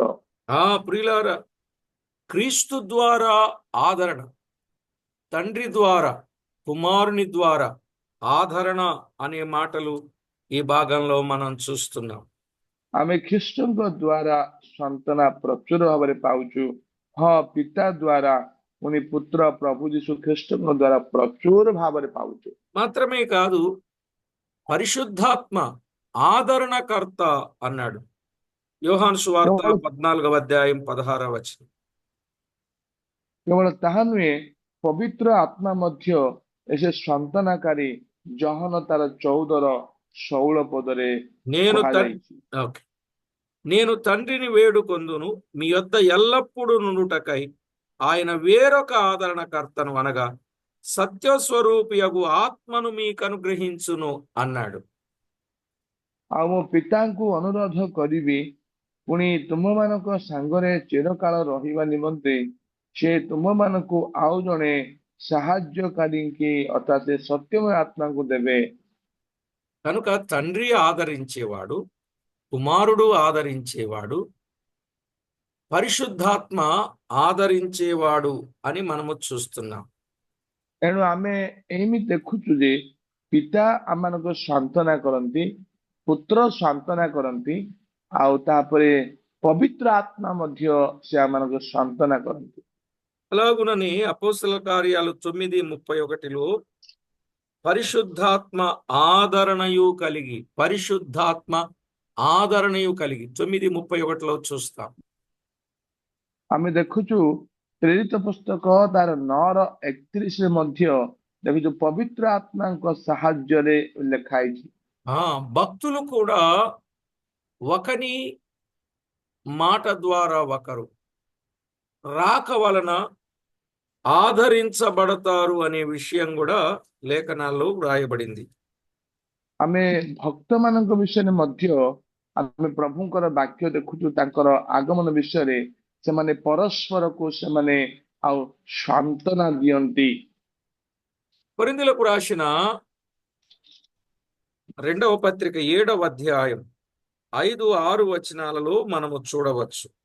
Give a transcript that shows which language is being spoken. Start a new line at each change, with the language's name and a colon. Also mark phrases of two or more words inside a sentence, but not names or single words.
Telugu: ప్రియులారా, క్రీస్తు ద్వారా ఆదరణ, తండ్రి ద్వారా, కుమారుని ద్వారా ఆదరణ అనే మాటలు ఈ భాగంలో మనం చూస్తున్నాం.
Odia: ଆମେ ଖ୍ରୀଷ୍ଟଙ୍କ ଦ୍ୱାରା ସାନ୍ତ୍ୱନା ପ୍ରଚୁର ଭାବରେ ପାଉଛୁ। ହଁ, ପିତା ଦ୍ୱାରା ପୁଣି ପୁତ୍ର ପ୍ରଭୁ ଯୀଶୁ ଖ୍ରୀଷ୍ଟଙ୍କ ଦ୍ୱାରା ପ୍ରଚୁର ଭାବରେ ପାଉଛୁ।
Telugu: మాత్రమే కాదు, పరిశుద్ధాత్మ ఆదరణకర్త అన్నాడు. యోహాను సువార్త 14వ అధ్యాయం 16వ వచనం.
Odia: କେବଳ ତାହା ନୁହେଁ, ପବିତ୍ର ଆତ୍ମା ମଧ୍ୟ ଏସେ ସାନ୍ତ୍ୱନାକାରୀ, ଜହନ ତାର 14ର 16 ପଦରେ କୁହାଯାଇଛି।
Telugu: నేను తండ్రిని వేడుకొందును, మీ యొద్ద ఎల్లప్పుడూ నుండుటకై ఆయన వేరొక ఆదరణకర్తను అనగా సత్యస్వరూపియగు ఆత్మను మీకు అనుగ్రహించును అన్నాడు.
Odia: ଆଉ ମୋ ପିତାଙ୍କୁ ଅନୁରୋଧ କରିବି, ପୁଣି ତୁମମାନଙ୍କ ସାଙ୍ଗରେ ଚିରକାଳ ରହିବା ନିମନ୍ତେ ସେ ତୁମମାନଙ୍କୁ ଆଉ ଜଣେ ସାହାଯ୍ୟକାରୀଙ୍କୁ ଅର୍ଥାତ୍ ସତ୍ୟମୟ ଆତ୍ମାଙ୍କୁ ଦେବେ।
Telugu: కనుక తండ్రి ఆదరించేవాడు, కుమారుడు ఆదరించేవాడు, పరిశుద్ధాత్మ ఆదరించేవాడు అని మనము చూస్తున్నాం.
Odia: ଏଣୁ ଆମେ ଏମିତି ଦେଖୁଛୁ ଯେ ପିତା ଆମମାନଙ୍କୁ ସାନ୍ତ୍ୱନା କରନ୍ତି, ପୁତ୍ର ସାନ୍ତ୍ୱନା କରନ୍ତି, ଆଉ ତାପରେ ପବିତ୍ର ଆତ୍ମା ମଧ୍ୟ ସେ ଆମମାନଙ୍କୁ ସାନ୍ତ୍ୱନା କରନ୍ତି।
Telugu: అలాగునని అపోస్తల కార్యాలు 9:31లో పరిశుద్ధాత్మ ఆదరణయు కలిగి, పరిశుద్ధాత్మ ఆదరణయు కలిగి 9:31లో చూస్తాం.
Odia: ଆମେ ଦେଖୁଛୁ ପ୍ରେରିତ ପୁସ୍ତକ ତାର 9:31ରେ ମଧ୍ୟ ଦେଖୁଛୁ ପବିତ୍ର ଆତ୍ମାଙ୍କ ସାହାଯ୍ୟରେ ଲେଖା ହେଇଛି।
Telugu: ఆ భక్తులు కూడా ఒకని మాట ద్వారా ఒకరు రాక వలన ఆదరించబడతారు అనే విషయం కూడా లేఖనాల్లో వ్రాయబడింది.
Odia: ଆମେ ଭକ୍ତମାନଙ୍କ ବିଷୟରେ ମଧ୍ୟ ଆମେ ପ୍ରଭୁଙ୍କର ବାକ୍ୟ ଦେଖୁଛୁ, ତାଙ୍କର ଆଗମନ ବିଷୟରେ ସେମାନେ ପରସ୍ପରକୁ ସେମାନେ ଆଉ ସାନ୍ତ୍ୱନା ଦିଅନ୍ତି।
Telugu: కొరింథీయులకు రాసిన 2వ పత్రిక 7వ అధ్యాయం 5-6 వచనాలలో మనము చూడవచ్చు.